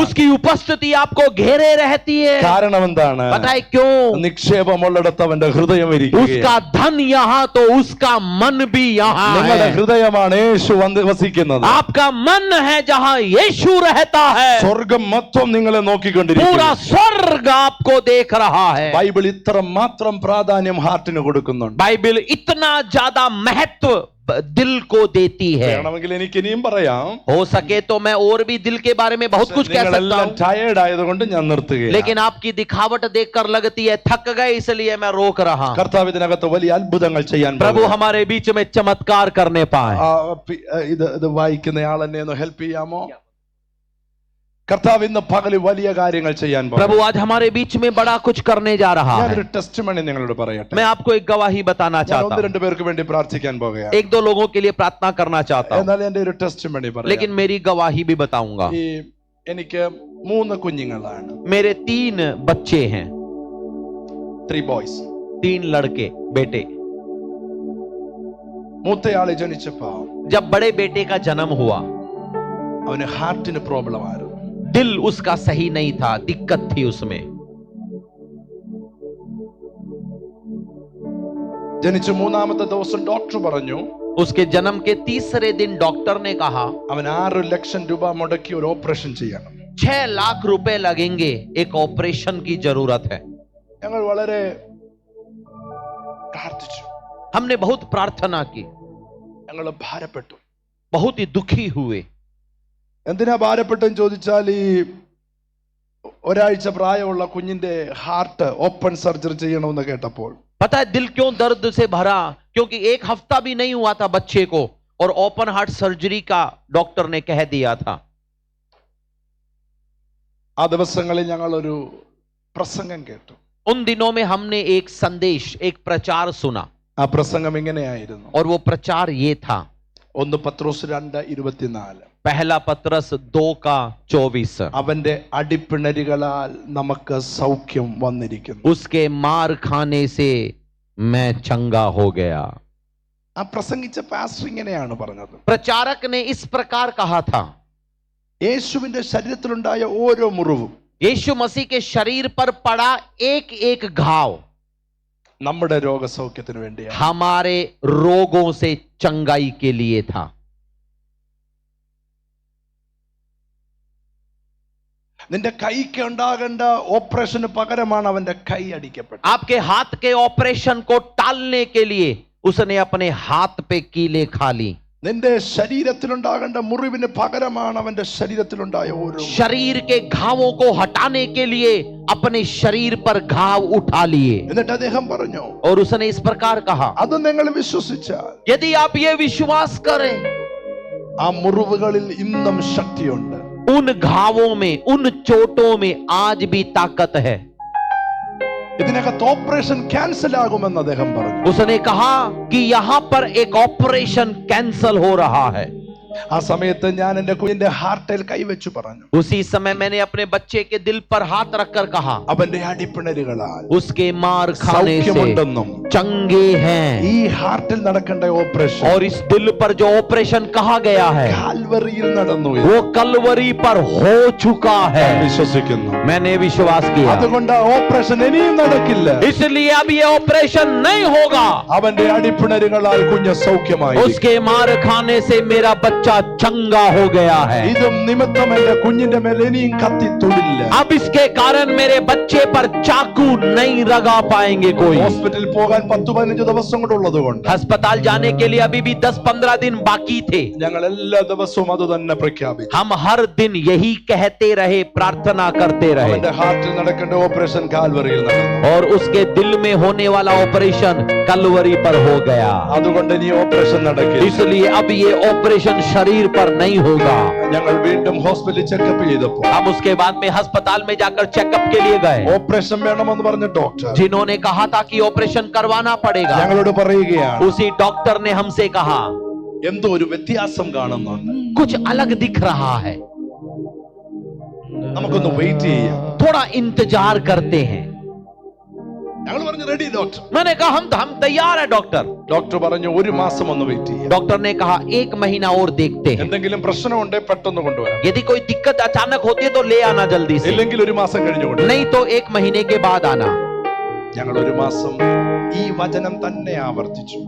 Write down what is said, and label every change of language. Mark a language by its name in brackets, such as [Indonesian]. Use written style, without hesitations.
[Hindi] उसकी उपस्थिति आपको घेरे रहती है. [Malayalam] കാരണം എന്താണ്? [Hindi] बताए क्यों? [Malayalam] നിക്ഷേപമുള്ളിടത്ത് അവന്റെ ഹൃദയം ഇരിക്കുകയാണ്. [Hindi] उसका धन यहाँ तो उसका मन भी यहाँ [Malayalam] നിങ്ങളുടെ [Hindi] है. [Malayalam] ഹൃദയമാണ് യേശു വസിക്കുന്നത്. [Hindi] आपका मन है जहाँ यीशु रहता है. [Malayalam] സ്വർഗം മൊത്തം നിങ്ങളെ [Hindi] पूरा [Malayalam] നോക്കിക്കൊണ്ടിരിക്കുന്നു. [Hindi] स्वर्ग आपको देख रहा है. [Malayalam] ബൈബിൾ ഇത്ര മാത്രം പ്രാധാന്യം ഹാർട്ടിന് കൊടുക്കുന്നുണ്ട്. [Hindi] बाइबल इतना ज्यादा महत्व दिल को देती है. [Malayalam] വേണമെങ്കിൽ എനിക്ക് ഇനിയും പറയാം. [Hindi] हो सके तो मैं और भी दिल के बारे में बहुत कुछ कह सकता [Malayalam] നിങ്ങളെല്ലാം [Hindi] हूँ, [Malayalam] ടയേർഡ് ആയതുകൊണ്ട് ഞാൻ നിർത്തുകയാണ്. [Hindi] लेकिन आपकी दिखावट देखकर लगती है थक गए, इसलिए मैं रोक रहा हूँ. [Malayalam] കർത്താവ് ഇതിനകത്ത് വലിയ അത്ഭുതങ്ങൾ ചെയ്യാൻ [Hindi] प्रभु [Malayalam] പോകുന്നു. [Hindi] हमारे बीच में चमत्कार करने पाए. [Malayalam] ഇത് വായിക്കുന്ന ആളെന്നെ ഒന്ന് ഹെൽപ്പ് ചെയ്യാമോ? കർത്താവ് ഇന്ന് പകല് വലിയ കാര്യങ്ങൾ ചെയ്യാൻ പോകുന്നു. [Hindi] प्रभु आज हमारे बीच में बड़ा कुछ करने जा रहा [Malayalam] ഞാനൊരു [Hindi] है. [Malayalam] ടെസ്റ്റിമണി നിങ്ങളോട് പറയട്ടെ. [Hindi] मैं आपको एक गवाही बताना [Malayalam] ഞാൻ [Hindi] चाहता [Malayalam] ഒന്ന് [Hindi] हूँ, [Malayalam] രണ്ട് പേർക്ക് വേണ്ടി പ്രാർത്ഥിക്കാൻ പോകുകയാണ്. [Hindi] 1-2 लोगों के लिए प्रार्थना करना चाहता हूँ, [Malayalam] എന്നാൽ എന്റെ ഒരു ടെസ്റ്റിമണി പറയാം. [Hindi] लेकिन मेरी गवाही भी बताऊंगा. [Malayalam] എനിക്ക് 3 കുഞ്ഞുങ്ങളാണ്. [Hindi] मेरे 3 बच्चे हैं, [Malayalam] 3 ബോയ്സ്. [Hindi] 3 लड़के बेटे. [Malayalam] മൂത്തയാളെ ജനിച്ചപ്പോ [Hindi] जब बड़े बेटे का जन्म हुआ, [Malayalam] അവന് ഹാർട്ടിന് പ്രോബ്ലം ആയിരുന്നു. [Hindi] दिल उसका सही नहीं था, दिक्कत थी उसमें. [Malayalam] ജനിച്ച 3-ാമത്തെ ദിവസം ഡോക്ടർ പറഞ്ഞു [Hindi] उसके जन्म के 3रे दिन डॉक्टर ने कहा [Malayalam] അവൻ 6 ലക്ഷം രൂപ മുടക്കി ഒരു ഓപ്പറേഷൻ ചെയ്യണം. [Hindi] 6 लाख रुपए लगेंगे, एक ऑपरेशन की जरूरत है. [Malayalam] ഞങ്ങൾ വളരെ പ്രാർത്ഥിച്ചു. [Hindi] हमने बहुत प्रार्थना की, [Malayalam] ഞങ്ങൾ ഭാരപ്പെട്ടു. [Hindi] बहुत ही दुखी हुए. [Malayalam] എന്തിനാ ഭാരപ്പെട്ടെന്ന് ചോദിച്ചാൽ ഈ ഒരാഴ്ച പ്രായമുള്ള കുഞ്ഞിന്റെ ഹാർട്ട് ഓപ്പൺ സർജറി ചെയ്യണമെന്ന് കേട്ടപ്പോൾ [Hindi] पता है दिल क्यों दर्द से भरा? क्योंकि 1 हफ्ता भी नहीं हुआ था बच्चे को और ओपन हार्ट सर्जरी का डॉक्टर ने कह दिया था. [Malayalam] ആ ദിവസങ്ങളിൽ ഞങ്ങൾ ഒരു പ്രസംഗം കേട്ടു. [Hindi] उन दिनों में हमने एक संदेश, एक प्रचार सुना, [Malayalam] ആ പ്രസംഗം ഇങ്ങനെയായിരുന്നു. [Hindi] और वो प्रचार ये था, [Malayalam] 1 പത്രോസ് 2:24. [Hindi] पहला पत्रस 2:24, [Malayalam] അവന്റെ അടിപ്പിണരുകളാൽ നമുക്ക് സൗഖ്യം വന്നിരിക്കുന്നു. [Hindi] उसके मार खाने से मैं चंगा हो गया. [Malayalam] ആ പ്രസംഗിച്ച പാസ്റ്റർ ഇങ്ങനെയാണ് പറഞ്ഞത്. [Hindi] प्रचारक ने इस प्रकार कहा था, [Malayalam] യേശുവിന്റെ ശരീരത്തിലുണ്ടായ ഓരോ മുറിവും [Hindi] यीशु मसीह के शरीर पर पड़ा एक एक घाव [Malayalam] നമ്മുടെ രോഗസൗഖ്യത്തിന് വേണ്ടിയാണ്. [Hindi] हमारे रोगों से चंगाई के लिए था. [Malayalam] നിന്റെ കൈക്ക് ഉണ്ടാകേണ്ട ഓപ്പറേഷന് പകരമാണ് അവന്റെ കൈ അടിക്കപ്പെട്ടത്. [Hindi] आपके हाथ के ऑपरेशन को टालने के लिए उसने अपने हाथ पे कीले खा ली. [Malayalam] നിന്റെ ശരീരത്തിലുണ്ടാകേണ്ട മുറിവിന് പകരമാണ് അവന്റെ ശരീരത്തിലുണ്ടായ ഓരോ. [Hindi] शरीर के घावों को हटाने के लिए अपने शरीर पर घाव उठा लिए. [Malayalam] എന്നിട്ട് അദ്ദേഹം പറഞ്ഞു, [Hindi] और उसने इस प्रकार कहा, [Malayalam] അത് നിങ്ങൾ വിശ്വസിച്ചാൽ [Hindi] यदि आप ये विश्वास करें, [Malayalam] ആ മുറിവുകളിൽ ഇന്നും ശക്തിയുണ്ട്. [Hindi] उन घावों में, उन चोटों में आज भी ताकत है. [Malayalam] ഇതിനകത്ത് ഓപ്പറേഷൻ ക്യാൻസൽ ആകുമെന്ന് അദ്ദേഹം പറഞ്ഞു. [Hindi] उसने कहा कि यहां पर एक ऑपरेशन कैंसल हो रहा है. [Malayalam] ആ സമയത്ത് ഞാൻ എന്റെ കുഞ്ഞിന്റെ ഹാർട്ടിൽ കൈവച്ചു പറഞ്ഞു, [Hindi] उसी समय मैंने अपने बच्चे के दिल पर हाथ रखकर कहा, [Malayalam] അവന്റെ അടിപ്പിണരുകളാൽ [Hindi] उसके मार खाने से [Malayalam] സൗഖ്യമുണ്ടെന്നും [Hindi] चंगे हैं. [Malayalam] ഈ ഹാർട്ടിൽ നടക്കേണ്ട ഓപ്പറേഷൻ [Hindi] और इस दिल पर जो ऑपरेशन कहा गया है [Malayalam] കാൽവറിയിൽ നടന്നു. [Hindi] वो कलवरी पर हो चुका है. [Malayalam] വിശ്വസിക്കുന്നു. [Hindi] मैंने विश्वास किया. [Malayalam] അതുകൊണ്ട് ആ ഓപ്പറേഷൻ ഇനിയും നടക്കില്ല. [Hindi] इसलिए अब ये ऑपरेशन नहीं होगा. [Malayalam] അവന്റെ അടിപ്പിണരുകളാൽ കുഞ്ഞ് സൗഖ്യമായി. [Hindi] उसके मार खाने से मेरा बच्चा चंगा हो गया है. [Malayalam] ഇതും നിമിത്തം എന്റെ കുഞ്ഞിന്റെ മേൽ ഇനിയും കത്തി തൊടില്ല. [Hindi] अब इसके कारण मेरे बच्चे पर चाकू नहीं लगा पाएंगे कोई. [Malayalam] ഹോസ്പിറ്റലിൽ പോകാൻ 10-15 ദിവസം കൂടെ ഉള്ളത് കൊണ്ട് [Hindi] अस्पताल जाने के लिए अभी भी 10-15 दिन बाकी थे. [Malayalam] ഞങ്ങൾ എല്ലാ ദിവസവും അത് തന്നെ പ്രഖ്യാപിച്ചു. [Hindi] हम हर दिन यही कहते रहे, प्रार्थना करते रहे. [Malayalam] അവന്റെ ഹാർട്ടിൽ നടക്കേണ്ട ഓപ്പറേഷൻ കാൽവറിയിൽ നടന്നു. [Hindi] और उसके दिल में होने वाला ऑपरेशन कलवरी पर हो गया. [Malayalam] അതുകൊണ്ട് ഇനി ഓപ്പറേഷൻ നടക്കില്ല. [Hindi] इसलिए अब ये ऑपरेशन शरीर पर नहीं होगा. [Malayalam] ഞങ്ങൾ വീണ്ടും ഹോസ്പിറ്റലിൽ ചെക്കപ്പ് ചെയ്തപ്പോൾ [Hindi] हम उसके बाद में अस्पताल में जाकर चेकअप के लिए गए. [Malayalam] ഓപ്പറേഷൻ വേണമെന്ന് പറഞ്ഞ ഡോക്ടർ [Hindi] जिन्होंने कहा था कि ऑपरेशन करवाना पड़ेगा, [Malayalam] ഞങ്ങളോട് പറയുകയാണ്, [Hindi] उसी डॉक्टर ने हमसे कहा [Malayalam] എന്തോ ഒരു വ്യത്യാസം കാണുന്നുണ്ട്, [Hindi] कुछ अलग दिख रहा है, [Malayalam] നമുക്കൊന്ന് വെയിറ്റ് ചെയ്യാം. [Hindi] थोड़ा इंतजार करते हैं. [Malayalam] ഞങ്ങൾ പറഞ്ഞു റെഡി ഡോക്ടർ. [Hindi] मैंने कहा हम तैयार है डॉक्टर. [Malayalam] ഡോക്ടർ പറഞ്ഞു 1 മാസം ഒന്ന് വെയിറ്റ് ചെയ്യാം. [Hindi] डॉक्टर ने कहा 1 महीना और देखते हैं. [Malayalam] എന്തെങ്കിലും പ്രശ്നമുണ്ടെങ്കിൽ പെട്ടെന്ന് കൊണ്ടുവരാം, [Hindi] यदि कोई दिक्कत अचानक होती है तो ले आना जल्दी से, [Malayalam] ഇല്ലെങ്കിൽ 1 മാസം കഴിഞ്ഞു കൊണ്ടുവരാം. [Hindi] नहीं तो 1 महीने के बाद आना. [Malayalam] ഞങ്ങൾ 1 മാസം ഈ വചനം തന്നെ ആവർത്തിച്ചു.